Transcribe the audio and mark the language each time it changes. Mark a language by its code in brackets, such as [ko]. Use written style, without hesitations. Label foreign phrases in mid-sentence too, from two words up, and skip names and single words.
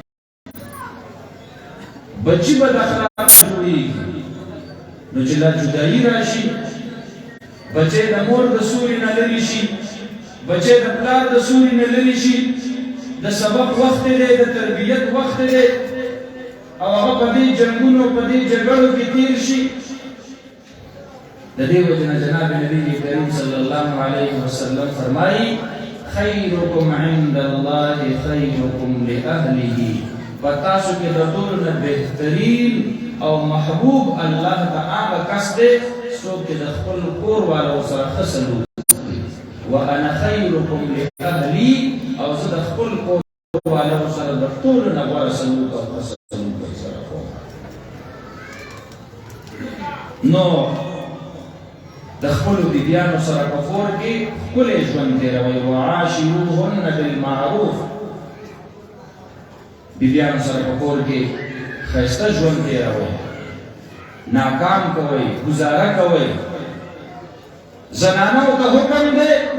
[ps] بچي بد اخلاقه جوړېږي نو چې دا جدایي راشي بچی د مور د سوري نه لرې شي بچی د پلار د سوري نه لرې شي د سبق وخت دی د تربیت وخت دی او هغه په دې جنګونو په دې جګړو کې تیر شي د دې وجه نه جناب نبی کریم [ar] صلی الله علیه وسلم [ps] فرمایي [ar] خیرکم عند الله خیرکم لأهله [ps] پتاسو کې د ټولو نه بهترین او محبوب الله تعالی کس دی څوک چې د خپل کور والو سره ښه سلوک کوي [ar] وانا خیرکم لأهلي [ps] او زه د خپل کور والو سره د ټولو نه غوره سلوک او ښه سلوک سره کوم نو د خپلو بیبیانو سره په کور کې ښکلی ژوند تېروئ [ar] وعاشروهن بالمعروف [ps] بیبیانو سره په کور کې ښایسته ژوند تېروئ ناکام کوئ گزاره کوئ زنانو ته حکم دی